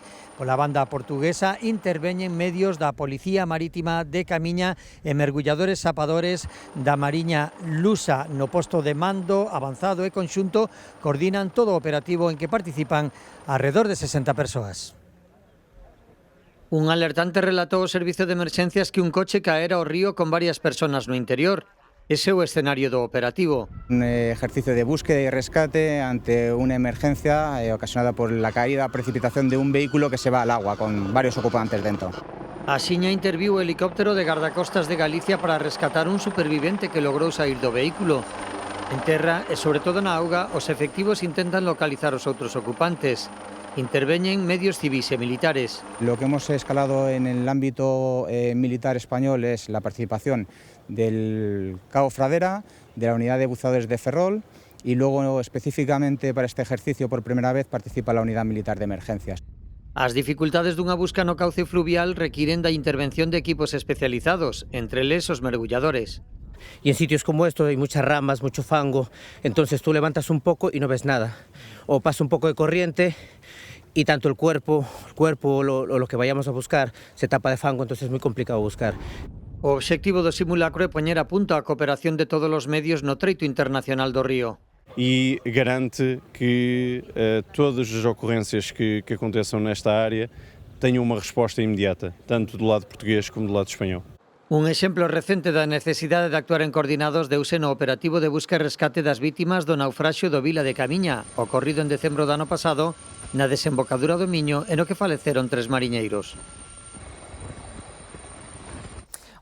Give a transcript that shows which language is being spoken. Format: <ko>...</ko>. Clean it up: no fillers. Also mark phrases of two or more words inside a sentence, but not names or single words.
<gl>Pola banda portuguesa interveñen medios da Policía Marítima de Camiña e mergulladores sapadores da Mariña Lusa. No posto de mando avanzado e conxunto coordinan todo o operativo en que participan alrededor de 60 persoas. Un alertante relatou ao servizo de emerxencias que un coche caera ao río con varias persoas no interior. Ese é o escenario do operativo.</gl> <es>Un ejercicio de búsqueda y rescate ante una emergencia ocasionada por la caída o precipitación de un vehículo que se va al agua con varios ocupantes dentro.</es> <gl>Axiña interviu o helicóptero de Gardacostas de Galicia para rescatar un supervivente que logrou saír do vehículo. En terra e sobre todo na auga, os efectivos intentan localizar os outros ocupantes. Interveñen medios civis e militares.</gl> <es>Lo que hemos escalado en el ámbito militar español es la participación del Cabo Fradera, de la unidad de buceadores de Ferrol y luego específicamente para este ejercicio por primera vez participa la unidad militar de emergencias.</es> <gl>As dificultades dunha busca no cauce fluvial requiren da intervención de equipos especializados, entre eles os mergulladores.</gl> <es>Y en sitios como estos hay muchas ramas, mucho fango, entonces tú levantas un poco y no ves nada. O pasa un poco de corriente y tanto el cuerpo o lo que vayamos a buscar se tapa de fango, entonces es muy complicado buscar.</es> <gl>O obxectivo do simulacro é poñer a punto a cooperación de todos os medios no treito internacional do río.</gl> <pt>E garante que todas as ocorrências que aconteçam nesta área tenham uma resposta imediata, tanto do lado português como do lado espanhol.</pt> <gl>Un exemplo recente da necesidade de actuar en coordinados deuse no operativo de busca e rescate das vítimas do naufraxio do Vila de Camiña, ocorrido en decembro do ano pasado, na desembocadura do Miño, e no que faleceron 3 mariñeiros.</gl>